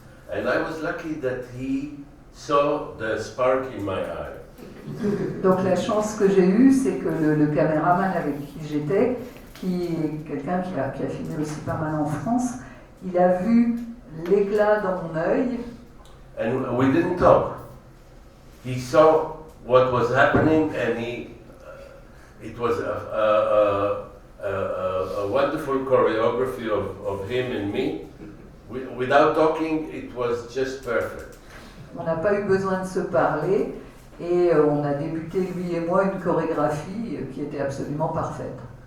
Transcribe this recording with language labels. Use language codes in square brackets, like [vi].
[en] And I was lucky that he saw the spark in my eye. [fr] Donc la chance que j'ai eue, c'est que le caméraman avec qui j'étais, qui est quelqu'un qui a filmé aussi pas mal en France, il a vu l'éclat dans mon œil. [en] And we didn't talk. He saw what was happening, and it was a wonderful choreography of him and me. Without talking, it was just perfect. [fr] On n'a pas eu besoin de se parler et on a débuté, lui et moi, une chorégraphie qui était absolument parfaite.